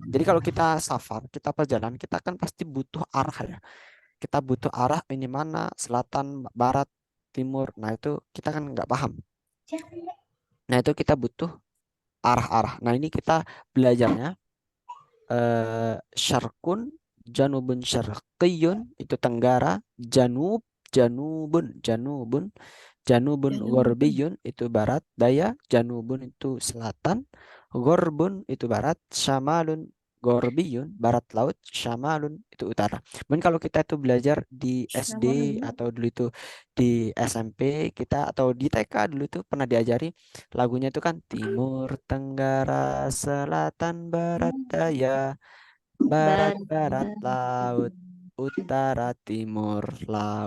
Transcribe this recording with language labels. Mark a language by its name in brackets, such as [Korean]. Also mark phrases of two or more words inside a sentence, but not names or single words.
[Indonesian] Jadi kalau kita safar, kita perjalanan, kita kan pasti butuh arah ya. Kita butuh arah ini mana, selatan, barat, timur. Nah itu kita kan nggak paham. Nah itu kita butuh arah-arah. Nah ini kita belajarnya Syarkun, [Arabic] جنوب شرقي [Indonesian] itu Tenggara, [Arabic] جنوب غربي [Indonesian] itu barat, daya, Janubun itu selatan, Gharbun itu barat, [Arabic] شمال غربي [Indonesian] barat laut, Syamalun itu utara. Mungkin kalau kita itu belajar di SD atau dulu itu di SMP kita atau di TK dulu itu pernah diajari lagunya itu kan timur, tenggara, selatan, barat, daya, barat laut, utara, timur, laut.